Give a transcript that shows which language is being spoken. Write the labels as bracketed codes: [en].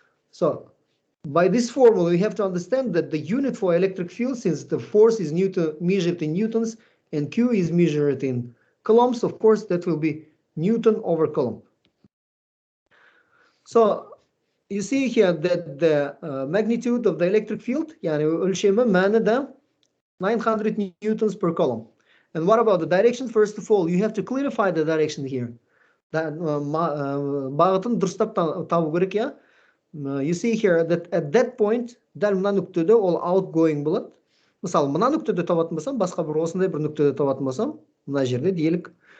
[en] So by this formula, we have to understand that the unit for electric field, since the force is measured in newtons and Q is measured in coulombs, of course, that will be Newton over Coulomb. So you see here that the magnitude of the electric field, [kk] yani ölçemi manada [en] 900 newtons per coulomb. And what about the direction? First of all, you have to clarify the direction here. [kk] Бағытын дұрыстап табу керек, yeah? [en] You see here that at that point, [kk] дәл мына нүктеде ол outgoing болады. Мысалы, мына нүктеде табатын болсам, басқа бір осындай бір нүктеде табатын болсам, мына жерде делік.